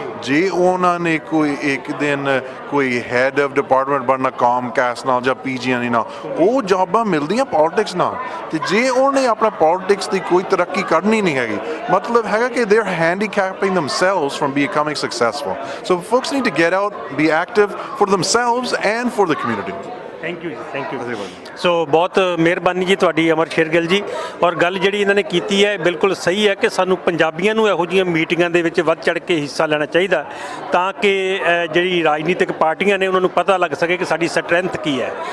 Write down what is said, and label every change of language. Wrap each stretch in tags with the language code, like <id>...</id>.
<pa>ਜੇ ਉਹਨਾਂ ਨੇ ਕੋਈ ਇੱਕ ਦਿਨ ਕੋਈ ਹੈਡ ਆਫ ਡਿਪਾਰਟਮੈਂਟ ਬਣਨਾ ਕਾਮਕੈਸਟ ਨਾਲ ਜਾਂ PG&E ਨਾਲ, ਉਹ ਜੌਬਾਂ ਮਿਲਦੀਆਂ ਪੋਲਿਟਿਕਸ ਨਾਲ। ਤੇ ਜੇ ਉਹਨੇ ਆਪਣਾ ਪੋਲਿਟਿਕਸ ਦੀ ਕੋਈ ਤਰੱਕੀ ਕਰਨੀ ਨਹੀਂ ਹੈਗੀ, ਮਤਲਬ ਹੈਗਾ ਕਿ</pa> <en>they are handicapping themselves from becoming successful. So folks need to get out, be active for themselves and for the community. Thank you ji, thank you.</en> <pa>ਸੋ ਬਹੁਤ ਮਿਹਰਬਾਨੀ ਜੀ ਤੁਹਾਡੀ ਅਮਰ ਸ਼ੇਰਗਿੱਲ ਜੀ। ਔਰ ਗੱਲ ਜਿਹੜੀ ਇਹਨਾਂ ਨੇ ਕੀਤੀ ਹੈ ਬਿਲਕੁਲ ਸਹੀ ਹੈ ਕਿ ਸਾਨੂੰ ਪੰਜਾਬੀਆਂ ਨੂੰ ਇਹੋ ਜਿਹੀਆਂ ਮੀਟਿੰਗਾਂ ਦੇ ਵਿੱਚ ਵੱਧ ਚੜ੍ਹ ਕੇ ਹਿੱਸਾ ਲੈਣਾ ਚਾਹੀਦਾ ਤਾਂ ਕਿ ਜਿਹੜੀ ਰਾਜਨੀਤਿਕ ਪਾਰਟੀਆਂ ਨੇ ਉਹਨਾਂ ਨੂੰ ਪਤਾ ਲੱਗ ਸਕੇ ਕਿ ਸਾਡੀ ਸਟਰੈਂਥ ਕੀ ਹੈ।</pa>